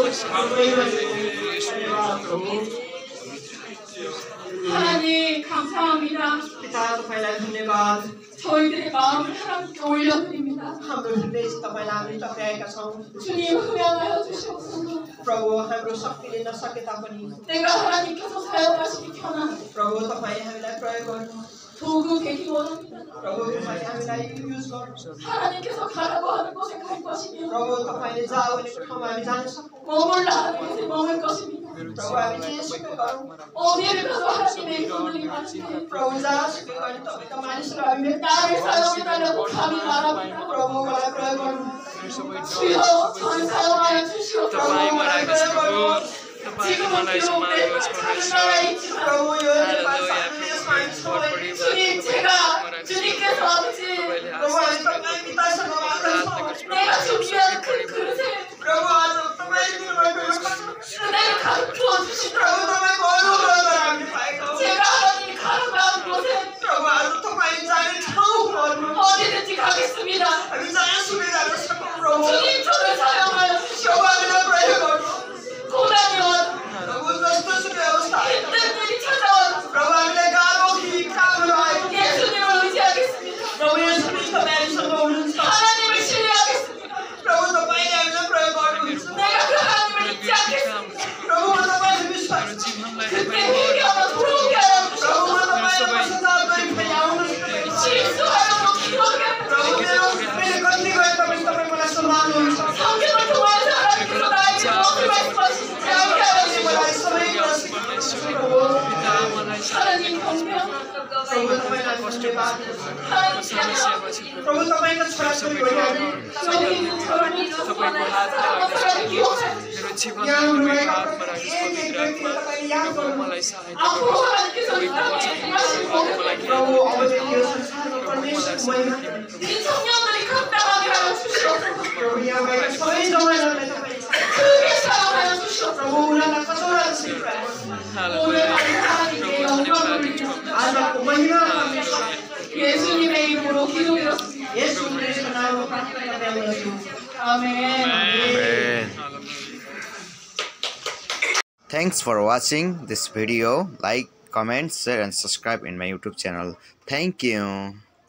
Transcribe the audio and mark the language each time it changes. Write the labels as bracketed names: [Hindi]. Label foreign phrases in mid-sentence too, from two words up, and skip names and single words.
[Korean] 하나님 감사합니다. [Nepali] पिता तपाईलाई धन्यवाद [Korean] 저희들의 마음을 하나님께 올려드립니다. [Nepali] हाम्रो हृदय तपाईलाई हामी टक्राएका छौँ [Korean] 주님 흠양하여 주시옵소서. [Nepali] प्रभु हाम्रो शक्तिले नसके तापनि [Korean] 내가 하나님께서 사용하시기 편한 [Nepali] प्रभु तपाईले हामीलाई प्रयोग गर्नु [Korean] 도구 되기 원합니다. [Nepali] प्रभु तपाईले हामीलाई युज गर्नु [Korean] 하나님께서 가라고 하는 곳에 갈 것이며 [Nepali] प्रभु तपाईले जाऊ भनेको ठाउँमा हामी जान सक्छौँ [Korean] 머물라 하는 곳에 머물 것입니다. [Nepali] प्रभु हामी जेसुकै गरौँ [Korean] 어디를 가도 하나님의 손들이 많은데 [Nepali] प्रभु जहाँसुकै गरे तपाईँका मानिसहरू हामी [Korean] 나를 사용해달라고 감히 말합니다. [Nepali] प्रभु मलाई प्रयोग गर्नु [Korean] 주여 저를 사용하여 주시옵소서. 지금은 비록 내가 작은 나라에 있지만 [Nepali] प्रभु यो देशमा हामी छौँ [Korean] 주님 제가 주님께서 아버지 [Nepali] प्रभु हामी तपाईँ पितासँग मात्र छौँ [Korean] 내가 준비한 그 그릇에 [Nepali] प्रभु आज तपाईँले दिनुभएको यो खाना [Korean] 은혜를 가르쳐 주시고 [Nepali] प्रभु तपाईँको अनुग्रहबाट हामीले पाएका हौँ [Korean] 제가 하나님이 가라고 하는 곳에 [Nepali] प्रभु आज तपाईँ जाने ठाउँहरू [Korean] 어디든지 가겠습니다. [Nepali] हामी जहाँसुकै जान सकौँ प्रभु [Korean] 주님 저를 사용하여 [Nepali] प्रभु [Korean] 주시옵소서. [Nepali] हामीलाई प्रयोग गर्नु [Korean] 고난이 와도 [Nepali] प्रभु जस्तोसुकै अवस्था आए [Korean] 힘든 일이 찾아와도 [Nepali] प्रभु हामीलाई गाह्रो कामहरू आए [Korean] 예수님을 의지하겠습니다. [Nepali] प्रभु यसो तपाईँ हामीसँग हुनुहुन्छ [Korean] 하나님을 신뢰하겠습니다. [Nepali] प्रभु तपाईँले हामीलाई प्रयोग गर्नुहुन्छ [Korean] 내가 그 하나님을 잊지 않겠습니다. [Nepali] प्रभु म तपाईँले विश्वास [Korean] 그때 회개하며 돌아오게 하여 [Nepali] प्रभु म [Korean] 주시옵소서. [Nepali] तपाईँलाई सुधार गरी फेरि आउनुहोस् [Korean] 실수하여도 기도하게 하여 [Nepali] प्रभु [Korean] 주시옵소서. [Nepali] मैले कति गए तपाईँ मलाई सम्हाल्नुहुन्छ [Korean] 성경을 통하여서 하나님께서 나에게 무엇을 말씀하시는지 알게 하여 [Nepali] मलाई [Korean] 주시옵소서. [Nepali] सबै कुरा सिकाउनुहुन्छ प्रभु [Korean] 하나님 경배합니다. [Nepali] प्रभु तपाईँलाई धन्यवाद [Korean] 하나님 사랑합니다. [Nepali] प्रभु तपाईँका छोराछोरी हो हामी [Korean] 여기 있는 저를 사랑하는 사람을 기억하여 주시옵소서. [Nepali] यहाँ हुनुभएका प्रत्येक व्यक्तिलाई तपाईँले याद गर्नुहोस् [Korean] 앞으로 하나님께서 이 땅에 행하실 모든 [Nepali] प्रभु अबदेखि यो संसारमा परमेश्वरको महिमा [Korean] 이 청년들이 감당하게 하여 주시옵소서. [Nepali] प्रभु यहाँ भएका सबै जवानहरूलाई तपाईँले [Korean] 크게 사랑하여 주시옵소서. [Nepali] प्रभु उनीहरूलाई कचौरा जसरी प्रयोग [Korean] 오늘 하나님께 영광을 돌리며 [Nepali] आजको महिमा [Korean] 예수님의 이름으로 기도드렸습니다. [Nepali] यस क्रिस्टको नाममा प्रार्थना गर्दै हुन्छु [Korean] 아멘. [English] Thanks for watching this video. Like, comment, share and subscribe in my YouTube channel. Thank you.